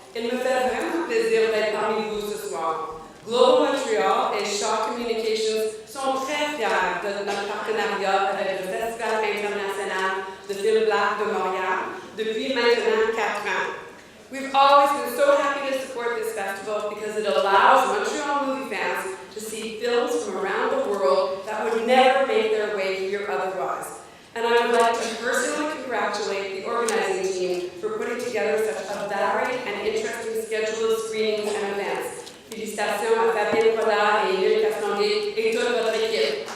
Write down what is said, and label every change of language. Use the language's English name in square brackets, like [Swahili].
[French] Il me fait vraiment plaisir d'être parmi vous ce soir. Global Montreal et Shaw Communications sont très fiers de notre partenariat avec le Festival international de film black de Montréal depuis maintenant 4 ans. [English] We've always been so happy to support this festival because it allows Montreal movie fans to see films from around the world that would never make their way here otherwise. And I would like to personally congratulate the organizing team for putting together such a varied and interesting schedule of screenings and events. [French] Félicitations à Fabienne Collard et Emile Castonguay et toute votre équipe.